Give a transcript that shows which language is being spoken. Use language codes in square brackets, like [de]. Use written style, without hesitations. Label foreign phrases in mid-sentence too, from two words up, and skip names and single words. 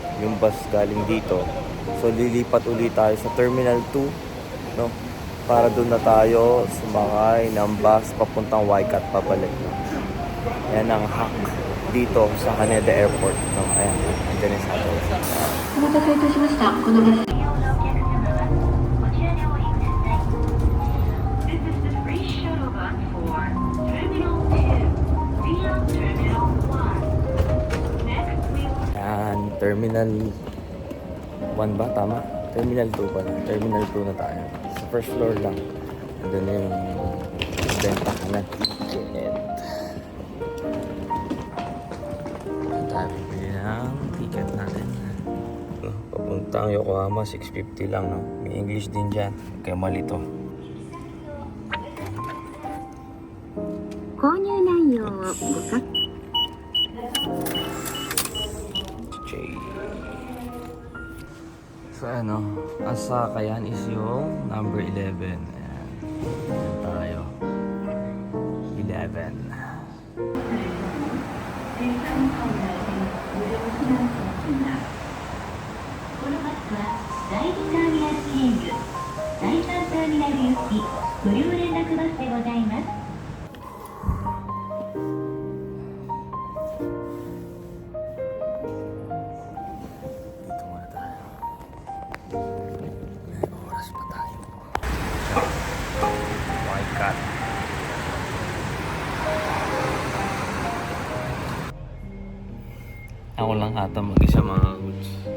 [tl] Yung bus galing dito. So lilipat ulit tayo sa Terminal 2, no? Para doon na tayo sumakay ng bus papuntang Waikato pabalik, no? Yan ang hack dito sa Haneda Airport, no? Ayan, andyan yung shuttle. [ja] お待たせいたしました。このバス。 [en] This is the free shuttle bus for Terminal 2 via Terminal 1. Next, we will... [tl] Ayan, Terminal 1 ba? Tama? Terminal 2 pala. Terminal 2 na tayo. Sa [en] first floor [tl] lang. Andun na yung bentahan na ticket. Ayan tayo pipili ng ticket natin. Papuntang Yokohama, 650 lang, no? May English din dyan. Kaya mali to. [ja] 購入内容をご確認 J. [tl] So ano, asakayan is yung number 11. Ayan. Ayan tayo. 11. [ja] このバスは第2ターミナル経由第3ターミナル行き無料連絡バスでございます。 [tl] Dito muna tayo. May oras pa tayo. Waikato. Ako lang ata mag-isa mga goods.